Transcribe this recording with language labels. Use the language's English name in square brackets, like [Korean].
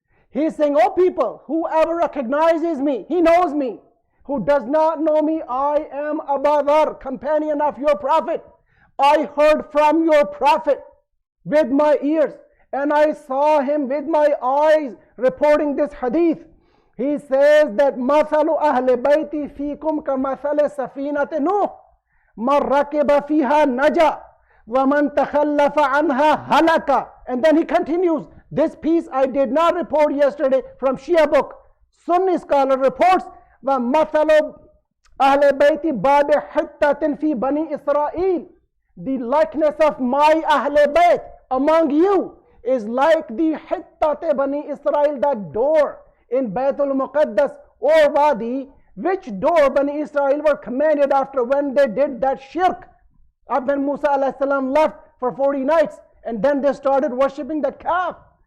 [English] He's saying, oh people, whoever recognizes me, he knows me. Who does not know me, I am Abu Dharr, companion of your Prophet. I heard from your Prophet with my ears, and I saw him with my eyes reporting this hadith. He says that [Arabic] مثل أهل بيتي فيكم كمثل سفينة نوح من ركب فيها نجا ومن تخلف عنها هلك. [English] And then he continues, this piece I did not report yesterday from Shia book. Sunni scholar reports, [Arabic] ومثل أهل بيتي باب حتة في بني إسرائيل. [English] The likeness of my Ahl Bayt among you is like the Hittate Bani Israel, that door in Baitul Muqaddas or Wadi, which door Bani Israel were commanded after when they did that shirk, when Musa alayhi salam left for 40 nights, and then they started worshipping the calf.